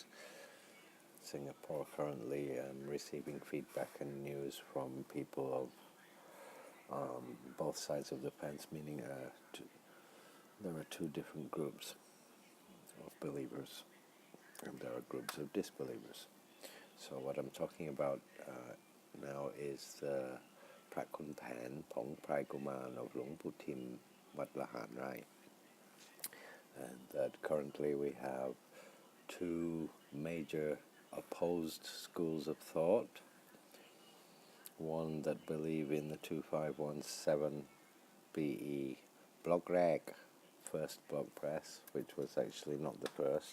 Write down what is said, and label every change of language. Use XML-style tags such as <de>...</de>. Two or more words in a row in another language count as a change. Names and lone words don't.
<en>Singapore currently receiving feedback and news from people of both sides of the fence, meaning there are two different groups of believers and there are groups of disbelievers. So what I'm talking about now is the Khun Phaen, Pong Prai Kuman of Luang Phu Tim, Wat Lahan Rai. And that currently we have two major opposed schools of thought. One that believe in the 2517 BE blog rag, first blog press, which was actually not the first.</en>